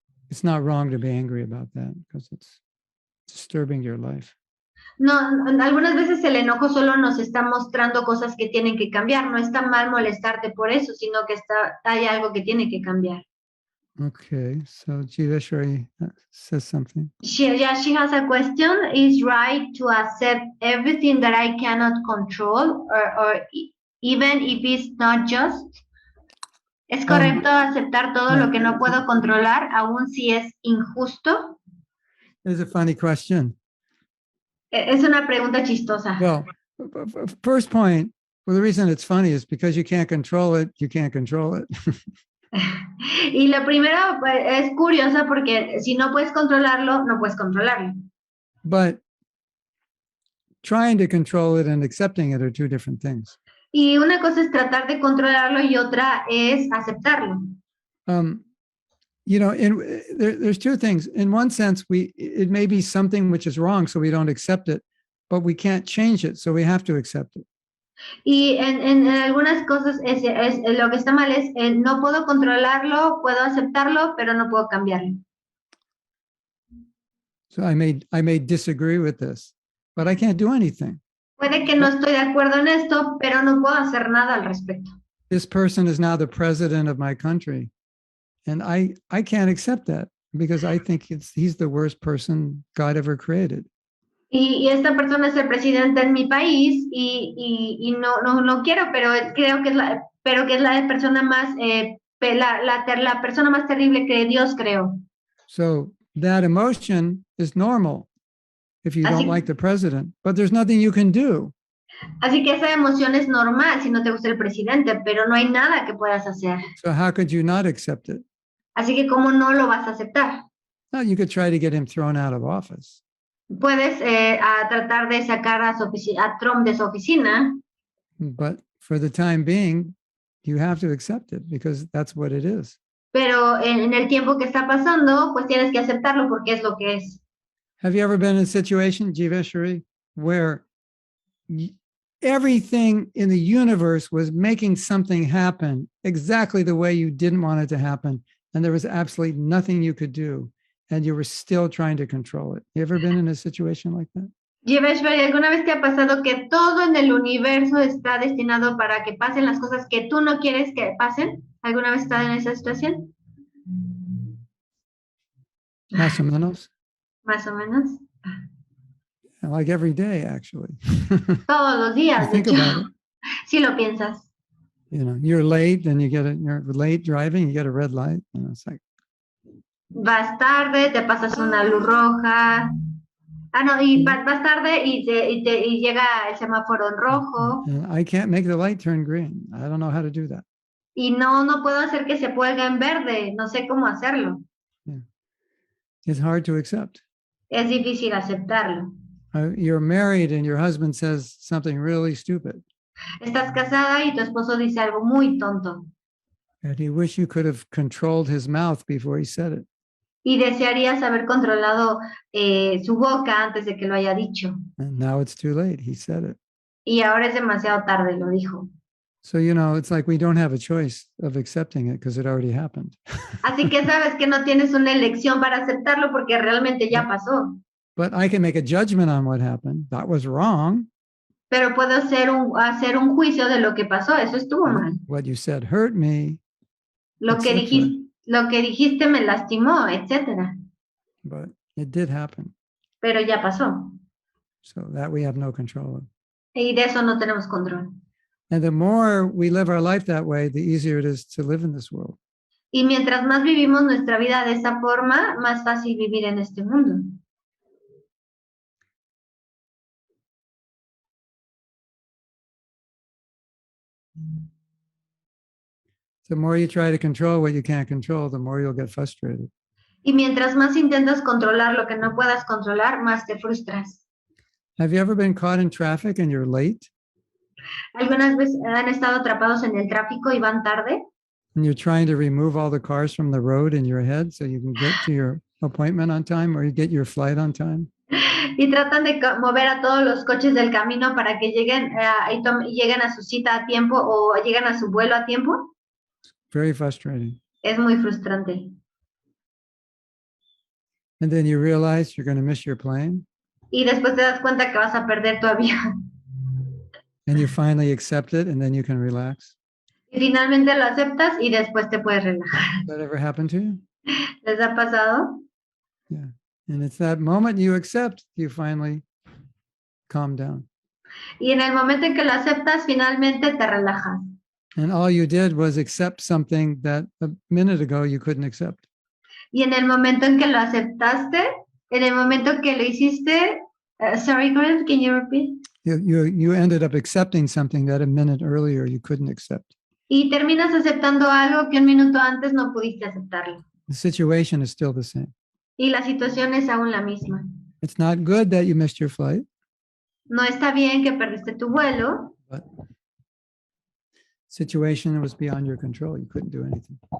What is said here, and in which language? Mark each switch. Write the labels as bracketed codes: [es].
[en] It's not wrong to be angry about that because it's disturbing your life. [es] No, algunas veces el enojo solo nos está mostrando cosas que tienen que cambiar. No está mal molestarte por eso, sino que hay algo que tiene que cambiar. [en] Okay, so Jiveshwari says something. She has a question. Is right to accept everything that I cannot control, or even if it's not just? [es] ¿Es correcto aceptar todo lo que no puedo controlar, aun si es injusto? [en] It's a funny question. [es] Es una pregunta chistosa. [en] Well, first point, the reason it's funny is because you can't control it, you can't control it. [es] Y lo primero es curiosa porque si no puedes controlarlo, no puedes controlarlo. [en] But trying to control it and accepting it are two different things. [es] Y una cosa es tratar de controlarlo y otra es aceptarlo. [en] You know, there's two things. In one sense, it may be something which is wrong, so we don't accept it, but we can't change it, so we have to accept it. [es] Y en algunas cosas lo que está mal es no puedo controlarlo, puedo aceptarlo, pero no puedo cambiarlo. [en] So I may disagree with this, but I can't do anything. [es] Puede que no estoy de acuerdo en esto, pero no puedo hacer nada al respecto. [en] This person is now the president of my country, and I can't accept that because I think he's the worst person God ever created. [es] Y esta persona es el presidente en mi país y no quiero, pero creo que es la persona más la persona más terrible que Dios creó. [en] So that emotion is normal if you don't like the president, but there's nothing you can do. [es] Así que esa emoción es normal si no te gusta el presidente, pero no hay nada que puedas hacer. [en] So how could you not accept it? [es] Así que ¿cómo no lo vas a aceptar? [en] No, you could try to get him thrown out of office. [es] Puedes tratar de sacar a Trump de su oficina. [en] But for the time being, you have to accept it because that's what it is. [es] Pero en el tiempo que está pasando, pues tienes que aceptarlo porque es lo que es. [en] Have you ever been in a situation, Jiveshwari, where everything in the universe was making something happen exactly the way you didn't want it to happen, and there was absolutely nothing you could do, and you were still trying to control it? You ever been in a situation like that? [es] Jiveshwari, ¿alguna vez te ha pasado que todo en el universo está destinado para que pasen las cosas que tú no quieres que pasen? ¿Alguna vez has estado en esa situación? Más o menos. Más o menos. [en] Like every day, actually. [es] Todos los días, de [en] Think [es] hecho. [en] about it. [es] Si lo piensas. [en] You know, you're late and you're late driving, you get a red light. You know, it's like, [es] Vas tarde, te pasas una luz roja. Ah, no, y vas tarde y llega el semáforo en rojo. [en] and I can't make the light turn green. I don't know how to do that. [es] Y no puedo hacer que se ponga en verde. No sé cómo hacerlo. [en] It's hard to accept. [es] Es difícil aceptarlo. [en] You're married and your husband says something really stupid. [es] Estás casada y tu esposo dice algo muy tonto. [en] And you wish you could have controlled his mouth before he said it. [es] Y desearías haber controlado su boca antes de que lo haya dicho. [en] And now it's too late. He said it. [es] Y ahora es demasiado tarde, lo dijo. [en] So, you know, it's like we don't have a choice of accepting it because it already happened. [es] Así que sabes que no tienes una elección para aceptarlo porque realmente ya pasó. [en] But I can make a judgment on what happened. That was wrong. [es] Pero puedo hacer un juicio de lo que pasó. Eso estuvo mal. [en] What you said hurt me. [es] Lo que dijiste me lastimó, etcétera. [en] But it did happen. [es] Pero ya pasó. [en] So that we have no control of. [es] Y de eso no tenemos control. [en] And the more we live our life that way, the easier it is to live in this world. [es] Y mientras más vivimos nuestra vida de esa forma, más fácil vivir en este mundo. [en] The more you try to control what you can't control, the more you'll get frustrated. [es] Y mientras más intentas controlar lo que no puedas controlar, más te frustras. [en] Have you ever been caught in traffic and you're late? [es] ¿Algunas veces han estado atrapados en el tráfico y van tarde? [en] And you're trying to remove all the cars from the road in your head so you can get to your appointment on time or you get your flight on time? [es] Y tratan de mover a todos los coches del camino para que lleguen a su cita a tiempo o lleguen a su vuelo a tiempo. [en] Very frustrating. [es] Es muy frustrante. [en] And then you realize you're going to miss your plane. [es] Y después te das cuenta que vas a perder tu avión. [en] And you finally accept it and then you can relax. [es] Y finalmente lo aceptas y después te puedes relajar. [en] That ever happened to you? [es] ¿Les ha pasado? [en] Yeah. And it's that moment you accept, you finally calm down. [es] Y en el momento en que lo aceptas, finalmente te relajas. And all you did was accept something that a minute ago you couldn't accept. Y en el momento en que lo aceptaste, en el momento que lo hiciste, [en] sorry, Grant, can you repeat? You ended up accepting something that a minute earlier you couldn't accept. [es] Y terminas aceptando algo que un minuto antes no pudiste aceptarlo. [en] The situation is still the same. [es] Y la situación es aún la misma. [en] It's not good that you missed your flight, [es] No está bien que perdiste tu vuelo, [en] but situation was beyond your control. You couldn't do anything.